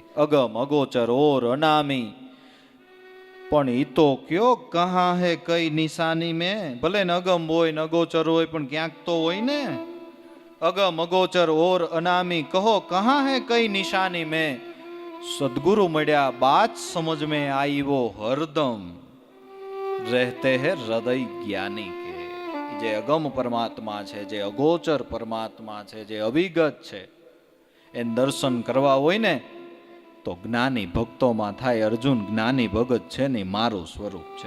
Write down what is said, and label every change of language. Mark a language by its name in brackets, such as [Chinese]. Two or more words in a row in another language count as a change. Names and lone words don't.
[Hindi] अगम, अगोचर, और, अनामी. [Gujarati] પણ ઈ તો [Hindi] कयो कहा है कई निशानी में. [Gujarati] ભલે ને અગમ હોય ને અગોચર હોય, પણ ક્યાંક તો હોય ને. [Hindi] अगम, अगोचर, और, अनामी, कहो कहा है कई निशानी में. [Gujarati] સદગુરુ મળ્યા [Hindi] बात समझ में आई वो हरदम, रहते है हृदय ज्ञानी के. [Gujarati] જે અગમ પરમાત્મા છે, જે અગોચર પરમાત્મા છે, જે અવિગત છે, એ દર્શન કરવા હોય ને તો જ્ઞાની ભક્તોમાં થાય. અર્જુન જ્ઞાની ભગત છે ને મારું સ્વરૂપ છે.